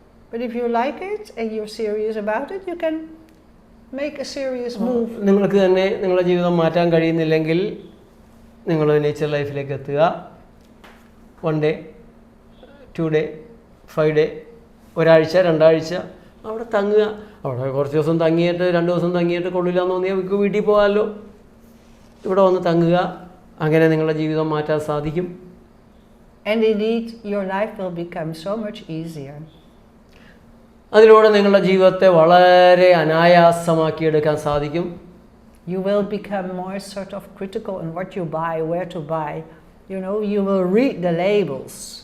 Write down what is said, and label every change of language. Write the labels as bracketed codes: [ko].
[en] But if you like it and you're serious about it, you can make a serious move. [ml] നിങ്ങൾക്ക് തന്നെ നിങ്ങളുടെ ജീവിതം മാറ്റാൻ കഴിയുന്നില്ലെങ്കിൽ നിങ്ങൾ നേച്ചർ ലൈഫിലേക്ക് എത്തുക. [en] 1 day, 2 day, 5 day, [ml] ഒരാഴ്ച 2 ആഴ്ച അവിടെ തങ്ങുക. അവിടെ കുറച്ച് ദിവസം തങ്ങിയിട്ട് 2 ദിവസം തങ്ങിയിട്ട് കൊള്ളില്ല എന്ന് തോന്നിയാൽ നമുക്ക് വീട്ടിൽ പോകാമല്ലോ. ഇവിടെ വന്ന് തങ്ങുക. അങ്ങനെ നിങ്ങളുടെ ജീവിതം മാറ്റാൻ സാധിക്കും. [en] And indeed, your life will become so much easier. [ml] അതിലൂടെ നിങ്ങളുടെ ജീവിതത്തെ വളരെ അനായാസമാക്കിയെടുക്കാൻ സാധിക്കും. [en] You will become more sort of critical in what you buy, where to buy. You will read the labels.